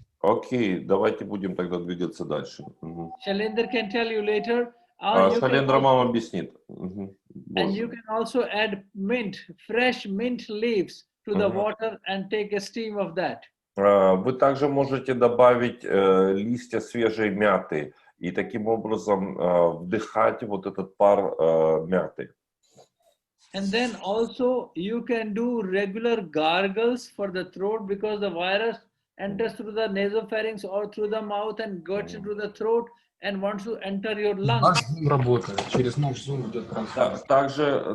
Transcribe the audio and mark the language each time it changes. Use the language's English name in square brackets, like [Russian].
[Russian] Окей, давайте будем тогда двигаться дальше. [English] Shailendra can tell you later. Or you can [Russian] Шалендра [English] also, [Russian] вам объяснит. [English] and you can also add mint, fresh mint leaves to the water and take a steam of that. [Russian] Вы также можете добавить листья свежей мяты и таким образом вдыхать вот этот пар мяты. [English] And then also you can do regular gargles for the throat because the virus enters through the nasopharynx or through the mouth and gets into the throat and wants to enter your lungs. [Russian] Наш Zoom работает, через наш Zoom идет трансляция.